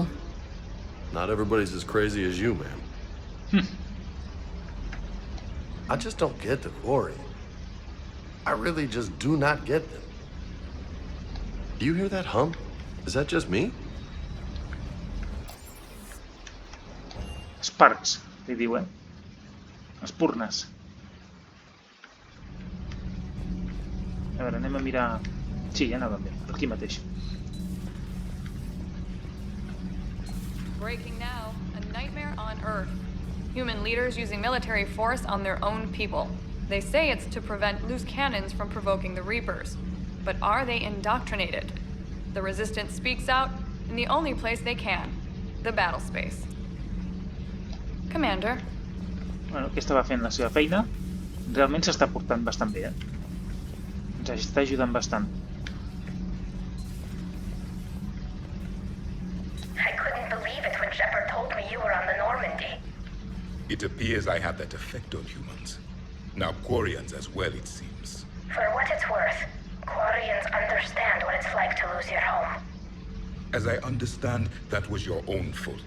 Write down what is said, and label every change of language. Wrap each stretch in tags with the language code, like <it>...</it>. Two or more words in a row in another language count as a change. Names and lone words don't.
<en>Not everybody's as crazy as you, man. I just don't get the Quarian. I really just do not get them. Do you hear that hum? Is that just me? Sparks,</en> <ca>li diuen. Espurnes. A veure, anem a mirar... Sí, ja anàvem bé, per aquí mateix.</ca> <en>Breaking now, a nightmare on Earth. Human leaders using military force on their own people. They say it's to prevent loose cannons from provoking the Reapers. But are they indoctrinated? The Resistance speaks out in the only place they can, the battle space. Commander.</en> <ca>Bueno, aquesta va fent la seva feina. Realment s'està portant bastant bé, eh? Ens està ajudant bastant.</ca> <en>I couldn't believe it when Shepard told me you were on the Normandy. It appears I have that effect on humans. Now Quarians as well, it seems. For what it's worth, Quarians understand what it's like to lose your home. As I understand, that was your own fault.</en>